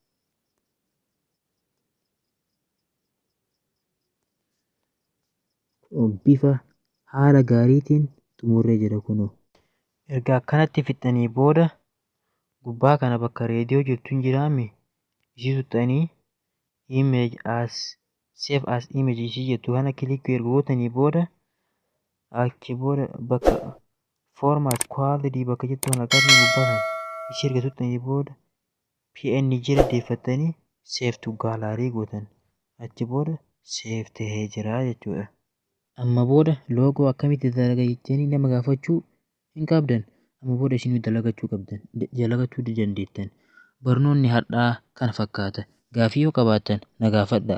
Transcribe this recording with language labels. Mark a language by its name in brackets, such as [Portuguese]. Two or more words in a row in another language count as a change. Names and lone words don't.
[Oromo] Bifa haala gaariitiin xumurree jira kunoo. Erga akkanatti fixxanii booda gubbaa kana bakka reediyoo jirtu hin jiraami ishii tuttanii image as [English] save as image [Oromo] ishii jettu kana kilik erga gootanii booda achi booda bakka [English] format quality [Oromo] bakka jettu kana argattanii gubbaa kana ishii erga tuttanii booda PNG irra deeffattanii [English] save to gallery [Oromo] gootan. Achi booda save ta'ee jira jechuudha. Amma booda loogoo akkamitti dalaga jettanii nama gaafachuu hin qabdan. Amma booda isin dalagachuu qabdan. Dalagachuu dandeettan. Barnoonni har'aa kana fakkaata. Gaafii yoo qabaattan na gaafadhaa.